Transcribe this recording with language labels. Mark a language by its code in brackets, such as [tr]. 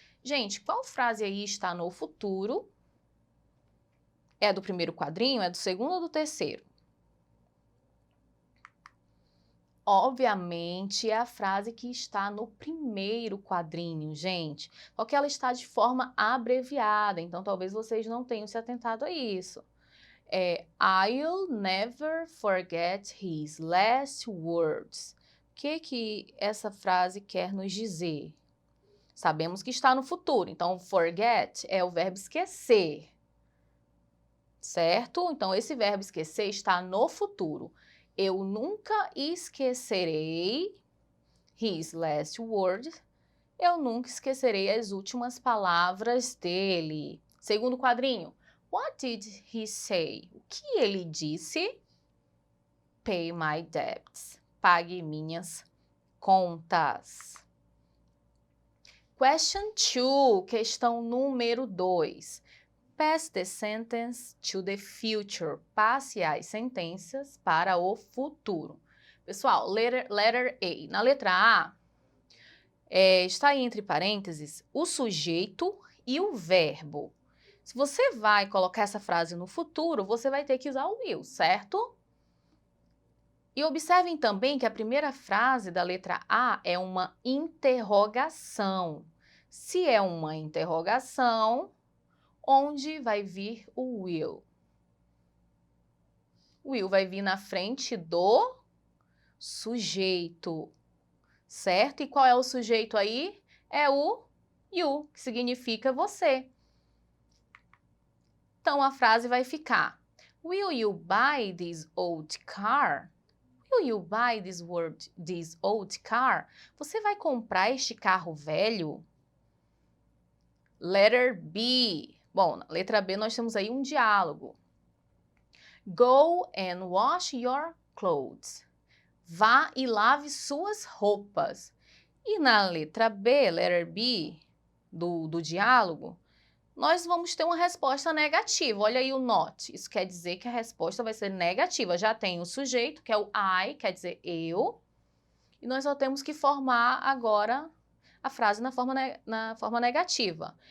[pt] Gente, qual frase aí está no futuro? É do primeiro quadrinho, é do segundo ou do terceiro? Obviamente, é a frase que está no primeiro quadrinho, gente. Porque ela está de forma abreviada, então talvez vocês não tenham se atentado a isso. [en] I'll never forget his last words. [pt] O que essa frase quer nos dizer? Sabemos que está no futuro, então forget é o verbo esquecer, certo? Então esse verbo esquecer está no futuro. Eu nunca esquecerei [en] his last words. [pt] Eu nunca esquecerei as últimas palavras dele. Segundo quadrinho. [en] What did he say? [pt] O que ele disse? [en] Pay my debts. [pt] Pague minhas contas. [en] Question 2, [pt] questão número 2. [en] Pass the sentence to the future. [pt] Passe as sentenças para o futuro. Pessoal, [en] letter A. [pt] Na letra A, está aí entre parênteses o sujeito e o verbo. Se você vai colocar essa frase no futuro, você vai ter que usar o will, certo? E observem também que a primeira frase da letra A é uma interrogação. Se é uma interrogação, onde vai vir o will? O will vai vir na frente do sujeito, certo? E qual é o sujeito aí? É o you, que significa você. Então, a frase vai ficar: [en] Will you buy this old car? Will you buy this old car? [pt] Você vai comprar este carro velho? [en] Letter B. [pt] Bom, na letra B nós temos aí um diálogo. [en] Go and wash your clothes. [pt] Vá e lave suas roupas. E na letra B, [en] letter B, [pt] do diálogo, nós vamos ter uma resposta negativa. Olha aí o not. Isso quer dizer que a resposta vai ser negativa. Já tem o sujeito, que é o I, quer dizer eu. E nós só temos que formar agora a frase na forma negativa.